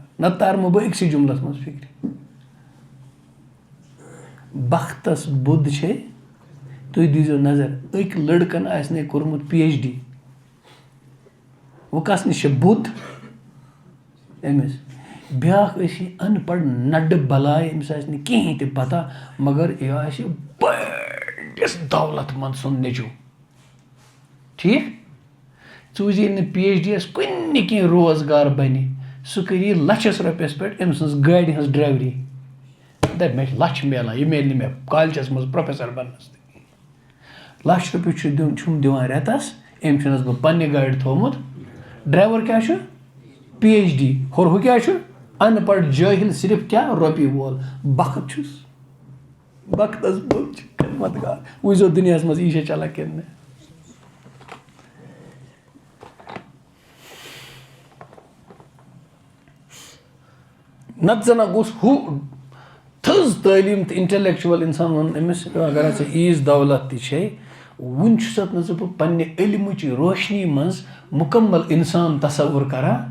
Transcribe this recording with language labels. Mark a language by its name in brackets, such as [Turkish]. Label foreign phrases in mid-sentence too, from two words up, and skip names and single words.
[Kashmiri] نتہٕ تارمو بہٕ أکسٕے جملس منٛز فکرِ. بختس بُد چھے. تُہۍ دیٖزیو نظر، أکۍ لڑکن آسہِ نے کوٚرمُت PhD. وۄنۍ کس نِش چھِ بُد؟ أمِس. بیٛاکھ ٲسۍ یہِ ان پڑھ نڈٕ بلاے، أمِس آسہِ نہٕ کِہیٖنۍ تہِ پتہ، مگر یہِ آسہِ بٔڑِس دولت منٛد سُنٛد نیٚچوٗ. ٹھیٖک؟ ژٕ وٕچھ ییٚلہِ نہٕ PhD یس کُنہِ کینٛہہ روزگار بنہِ، سُہ کٔری لچھس رۄپیس پٮ۪ٹھ أمۍ سٕنٛز گاڑِ ہٕنٛز ڈرایوری. دپہِ مےٚ چھِ لچھ میلان، یہِ میلہِ نہٕ مےٚ کالجس منٛز پروفیسر بننس تہِ. ₹1,00,000 چھُم دِوان رٮ۪تس. أمۍ چھُنس بہٕ پننہِ گاڑِ تھوٚومُت. ڈرایور کیٛاہ چھُ؟ PhD. ہُہ کیٛاہ چھُ؟ ان پڑھ جٲہل، صرف کیٛاہ رۄپیہِ وول. بخت چھُس. بختس بُد چھُ خدمت گار. وٕچھزیو دُنیاہس منٛز یی چھا چلان کِنہٕ نہٕ. نتہٕ زنہ گوٚژھ ہُہ تھٔز تعلیٖم تہٕ انٹلیکچُوَل انسان وَنُن أمِس اگر ژےٚ ییٖژ دولت تہِ چھے، وُنہِ چھُسَتھ نہٕ ژٕ بہٕ پننہِ علمٕچ روشنی منٛز مُکمل انسان تصور کران.